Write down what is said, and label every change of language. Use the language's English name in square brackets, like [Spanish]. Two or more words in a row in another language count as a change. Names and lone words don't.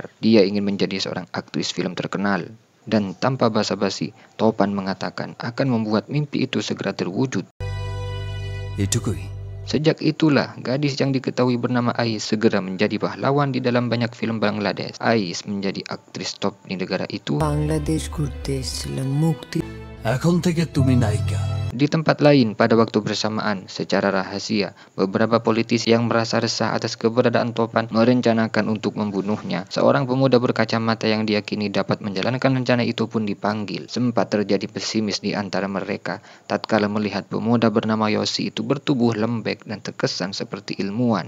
[Indonesian] Dia ingin menjadi seorang aktris film terkenal. Dan tanpa basa-basi, Topan mengatakan akan membuat mimpi itu segera terwujud. Sejak itulah, gadis yang diketahui bernama Ais segera menjadi pahlawan di dalam banyak film Bangladesh. Ais menjadi aktris top di negara itu. [Bangla] বাংলাদেশ ঘুরতে এসেছিলাম মুক্তি এখন থেকে তুমি নায়িকা [Indonesian] Di tempat lain, pada waktu bersamaan, secara rahasia, beberapa politisi yang merasa resah atas keberadaan Topan merencanakan untuk membunuhnya. Seorang pemuda berkacamata yang diyakini dapat menjalankan rencana itu pun dipanggil. Sempat terjadi pesimis di antara mereka, tatkala melihat pemuda bernama Yosi itu bertubuh lembek dan terkesan seperti ilmuwan.